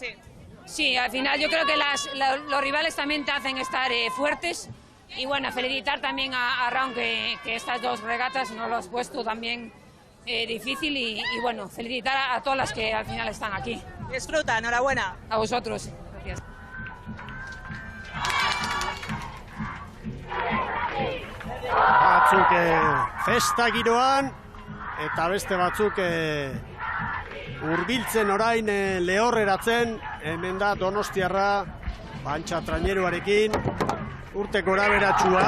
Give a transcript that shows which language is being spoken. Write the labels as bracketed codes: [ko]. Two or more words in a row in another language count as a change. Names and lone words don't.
[es] Sí, al final yo creo que los rivales también te hacen estar fuertes y bueno, felicitar también a Raúl que estas dos regatas nos lo has puesto también difícil y bueno, felicitar a todas las que al final están aquí. Disfruta, enhorabuena. A vosotros. Gracias. [eu] Batzuk festa giroan, eta beste batzuk hurbiltzen orain lehorreratzen, hemen da Donostiarra, Bantxa traineruarekin, urte goraberatsua.